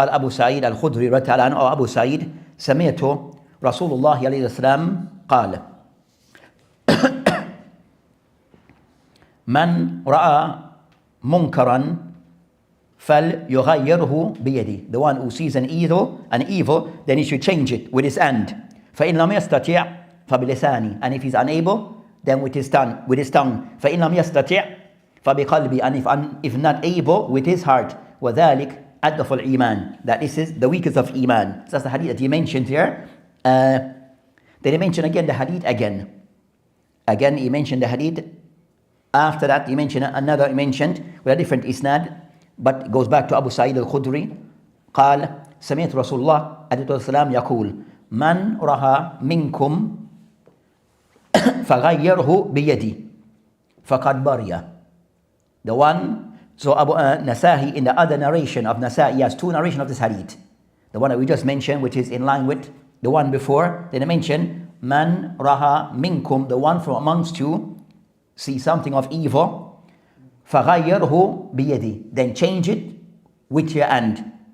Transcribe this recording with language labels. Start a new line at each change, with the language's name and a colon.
Arabic: سعيد الخدري رضي الله عنه, أو أبو سعيد, سمعت رسول الله عليه السلام قال من رأى منكرا فليغيره بيده.
English: The one who sees an evil, then he should change it with his hand.
Arabic: فإن لم يستطيع فبلسانه,
English: and if he's unable, then with his tongue. فإن لم يستطيع فبقلبه, and if not able, with his heart.
Arabic: وذلك أضعف الإيمان.
English: That this is the weakest of Iman. So that's the hadith that he mentioned here. Then he mentioned again the hadith again. Again he mentioned the hadith. After that, he mentioned another, he mentioned with a different isnad, but it goes back to Abu Sa'id al-Khudri.
Arabic: قال سمعت رسول الله عليه السلام يقول من رأى منكم فغيره بيدي فقد برئ.
English: The one, so Abu Nasa'i, in the other narration of Nasa'i, he has two narrations of this hadith. The one that we just mentioned, which is in line with the one before. Then he mentioned man raha minkum, the one from amongst you see something of evil,
Arabic: فَغَيَّرْهُ بِيَدِي,
English: then change it with your hand.